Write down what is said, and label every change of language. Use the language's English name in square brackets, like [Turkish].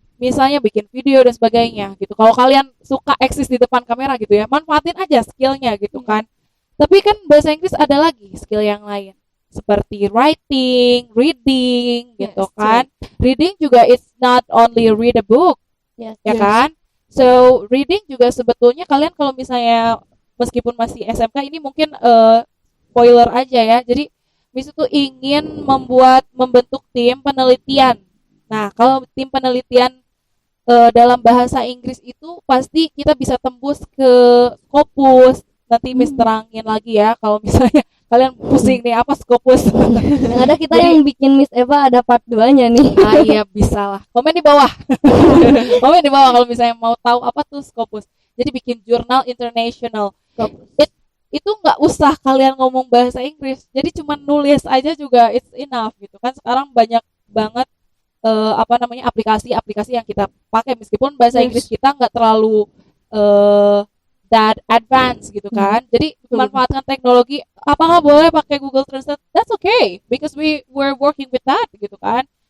[Indonesian] Misalnya bikin video dan sebagainya gitu. Kalau kalian suka eksis di depan kamera gitu ya, manfaatin aja skillnya gitu kan. Tapi kan bahasa Inggris ada lagi skill yang lain. Seperti writing, reading gitu kan. [English] Reading juga it's not only read a book. [Indonesian] Ya kan? So, reading juga sebetulnya kalian kalau misalnya meskipun masih SMK ini mungkin spoiler aja ya. Jadi Miss itu ingin membentuk tim penelitian. Nah, kalau tim penelitian dalam bahasa Inggris itu pasti kita bisa tembus ke Scopus. Nanti Miss terangin lagi ya kalau misalnya kalian pusing nih apa Scopus. Yang ada kita yang bikin Miss Eva ada part 2-nya nih. Ah iya bisa lah. Komen di bawah. Komen di bawah kalau misalnya mau tahu apa tuh Scopus. Jadi bikin jurnal international. Itu nggak usah kalian ngomong bahasa Inggris. Jadi cuma nulis aja juga [English] it's enough [Indonesian] gitu kan. Sekarang banyak banget aplikasi-aplikasi yang kita pakai meskipun bahasa Inggris kita nggak terlalu [English] that advance [Indonesian] gitu kan. Jadi memanfaatkan teknologi, apakah boleh pakai Google Translate? [English] That's okay because we were working with that [Indonesian] gitu kan.